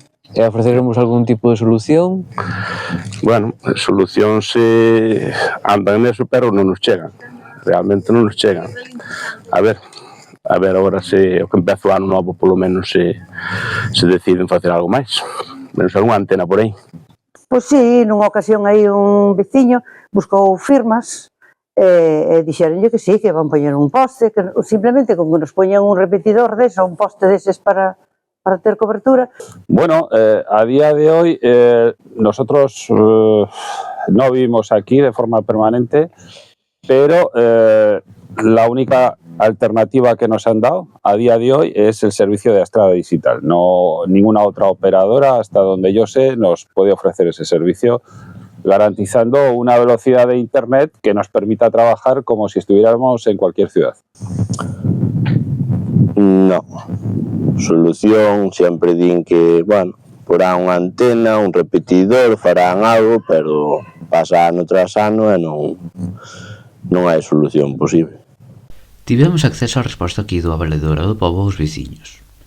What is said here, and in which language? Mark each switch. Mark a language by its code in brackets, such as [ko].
[gl] E ofreceremos algún tipo de solución? Bueno, solucións andan neso, pero non nos chegan. Realmente non nos chegan. A ver agora se o que empeza o ano novo polo menos se deciden facer algo máis. Menos algunha antena por aí. Pois sí, nunha ocasión aí un veciño buscou firmas e dixeronlle que sí, que van poñer un poste, que simplemente con que nos poñan un repetidor deso, un poste deses para ter cobertura. [es] Bueno, a día de hoy nosotros no vivimos aquí de forma permanente, pero la única alternativa que nos han dado a día de hoy es el servicio de Astrada Digital. No, ninguna otra operadora, hasta donde yo sé, nos puede ofrecer ese servicio, garantizando una velocidad de internet que nos permita trabajar como si estuviéramos en cualquier ciudad. No. [gl] Solución, sempre din que, bueno, porán unha antena, un repetidor, farán algo, pero pasa ano tras ano e non hai solución posible. Tivemos acceso á resposta aquí do Valedora do Pobo aos veciños.